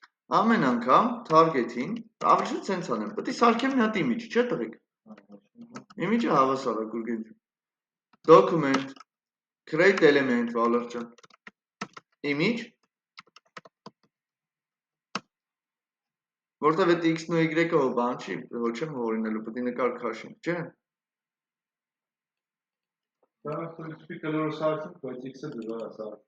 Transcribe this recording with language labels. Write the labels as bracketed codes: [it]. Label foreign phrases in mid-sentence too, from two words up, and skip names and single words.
[hy] ամեն անգամ target-ին ավելի շատ sense անեմ, պետք է սարքեմ մի հատ image, չէ՞ տղեկ։ Image-ը հավասար է Գուրգեն ջան։ [en] Document create element [hy] Վալեր ջան։ Image որտեվ այդ x-ն ու y-ը հո բան չի, ոչ չեմ հորինելու, պետք է նկար քաշենք, չէ՞։ Դա principi կլորը սարքում, բայց x-ը դժվար է սարքում։